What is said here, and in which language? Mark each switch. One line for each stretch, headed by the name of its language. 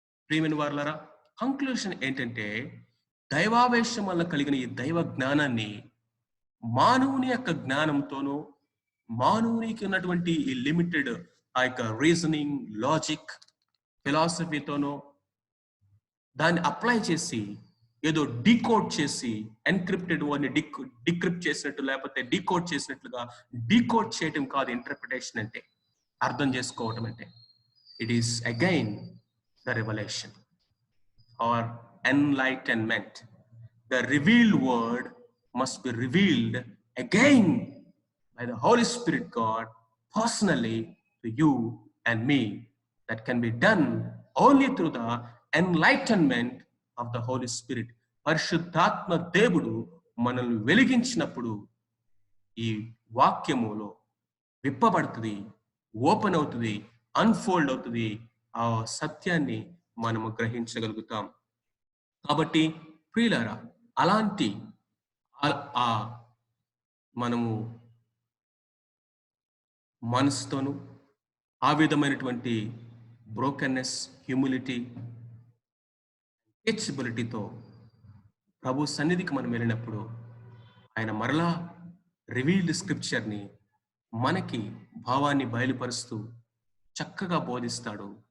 Telugu: ప్రియమైన వారలారా, కంక్లూషన్ ఏంటంటే, దైవావేశం వల్ల కలిగిన ఈ దైవ జ్ఞానాన్ని మానవుని యొక్క జ్ఞానంతోనూ, మానవునికి ఉన్నటువంటి ఈ లిమిటెడ్ ఆ యొక్క రీజనింగ్, లాజిక్, ఫిలాసఫీతోనూ దాన్ని అప్లై చేసి ఏదో డీకోడ్ చేసి ఎన్క్రిప్టెడ్ వాడిని డిక్రిప్ట్ చేసినట్టు, లేకపోతే డీకోడ్ చేసినట్లుగా డీకోడ్ చేయటం కాదు ఇంటర్ప్రిటేషన్ అంటే, అర్థం చేసుకోవటం అంటే.
English: It is again the revolution or enlightenment. The revealed word must be revealed again by the Holy Spirit God personally to you and me. That can be done only through the enlightenment of the Holy Spirit.
Telugu: పరిశుద్ధాత్మ దేవుడు మనల్ని వెలిగించినప్పుడు ఈ వాక్యములో విప్పబడుతుంది, open అవుతుంది, unfold అవుతుంది. ఆ సత్యాన్ని మనము గ్రహించగలుగుతాం. కాబట్టి ప్రియులారా, అలాంటి ఆ మనము మనసుతోను ఆ విధమైనటువంటి బ్రోకెన్నెస్, హ్యూమిలిటీ, టీచబిలిటీతో ప్రభు సన్నిధికి మనం వెళ్ళినప్పుడు ఆయన మరలా రివీల్డ్ స్క్రిప్చర్ని మనకి భావాన్ని బయలుపరుస్తూ చక్కగా బోధిస్తాడు.